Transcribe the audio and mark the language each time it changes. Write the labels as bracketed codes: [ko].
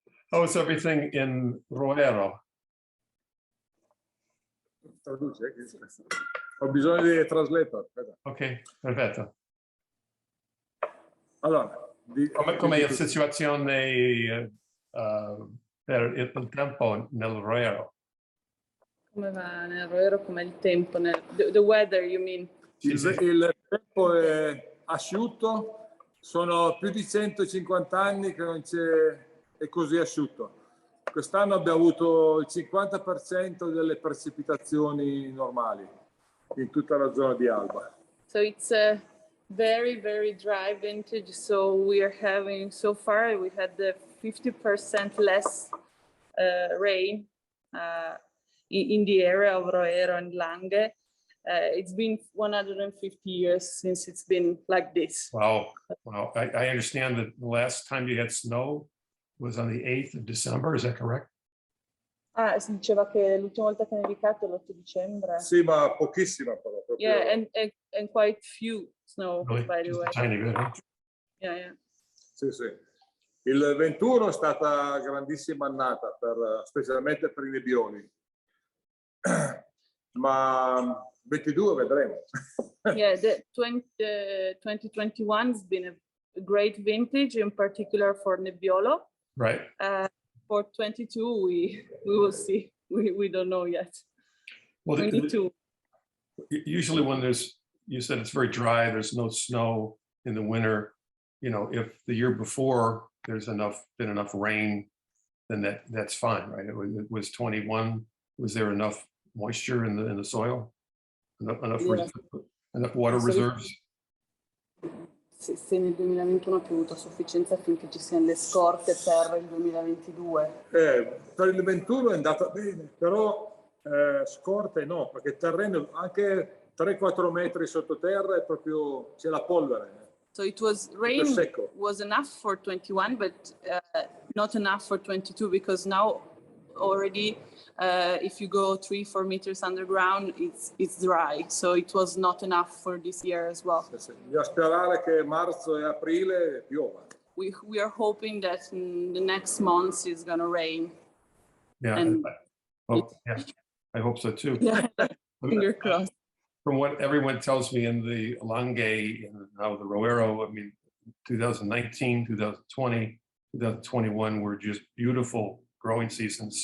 [en] How is everything in Roero? [it] Traduce. Ho bisogno di translator. Ok, perfetto. Allora, Come la situazione per il tempo nel Roero? Come va nel Roero, come il tempo, [en] the weather, you mean? [it] il tempo è asciutto, sono più di 150 anni che non è così asciutto. Quest'anno abbiamo avuto il 50% delle precipitazioni normali in tutta la zona di Alba. [en] So it's a very, very dry vintage. So we are having, so far, we had the 50% less rain in the area of Roero and Lange. It's been 150 years since it's been like this. Wow. Wow. I understand that the last time you had snow was on the 8th of December. Is that correct? [it] Ah, si diceva che l'ultima volta che ha nevicato è l'8 dicembre. Sì, ma pochissima però. Proprio. [en] Yeah, and quite few snow, Really? by the Just way. a tiny bit, huh? Yeah, yeah. [it] Sì, sì. Il 21 è stata grandissima annata, specialmente per i nebbioli. Ma 22 vedremo. [en] Yeah, the 2021 has been a great vintage, in particular for Nebbiolo. Right. For 22, we will see. We don't know yet. Well, We need to. Usually when you said it's very dry, there's no snow in the winter. You know, if the year before there's been enough rain, then that's fine, right? It was 21. Was there enough moisture in the soil? Enough water reserves? [it] Se nel 2021 ha piovuto a sufficienza affinché ci siano le scorte per il 2022. Per il 21 è andata bene, però scorte no, perché il terreno anche 3-4 metri sottoterra è proprio, c'è la polvere. [en] So it was rain was enough for 21, but not enough for 22, because now already if you go 3-4 meters underground, it's dry. So it was not enough for this year as well. [it] Bisogna sperare che marzo e aprile piova. [en] We are hoping that in the next months it's going to rain. Yeah, yeah, I hope so too. Yeah, finger crossed. From what everyone tells me in the Lange and now the Roero, I mean, 2019, 2020, 2021 were just beautiful growing seasons.